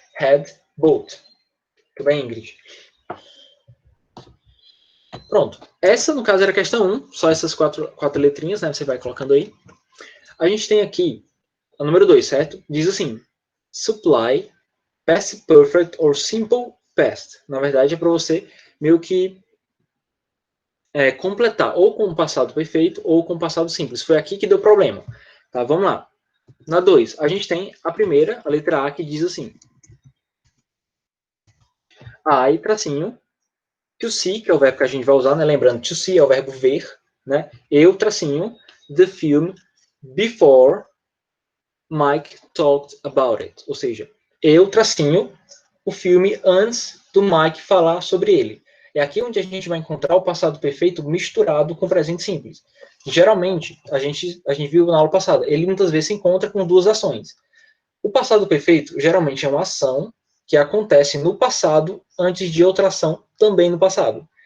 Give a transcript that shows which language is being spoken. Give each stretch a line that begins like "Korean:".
English: Had bought.
Portuguese: Tudo bem, Ingrid? Pronto. Essa, no caso, era a questão 1, só essas quatro letrinhas, né? Você vai colocando aí. A gente tem aqui a número 2, certo? Diz assim,
English: supply, past perfect or simple past.
Portuguese: Na verdade, é para você meio que completar ou com o passado perfeito ou com o passado simples. Foi aqui que deu problema. Tá, vamos lá. Na 2, a gente tem a primeira, a letra A, que diz assim. I, tracinho, to see, que é o verbo que a gente vai usar, né? Lembrando, to see é o verbo ver, né? Eu, tracinho,
English: the film before Mike talked about it.
Portuguese: Ou seja, eu, tracinho, o filme antes do Mike falar sobre ele. É aqui onde a gente vai encontrar o passado perfeito misturado com o presente simples. Geralmente, a gente viu na aula passada, ele muitas vezes se encontra com duas ações. O passado perfeito geralmente é uma ação que acontece no passado antes de outra ação também no passado.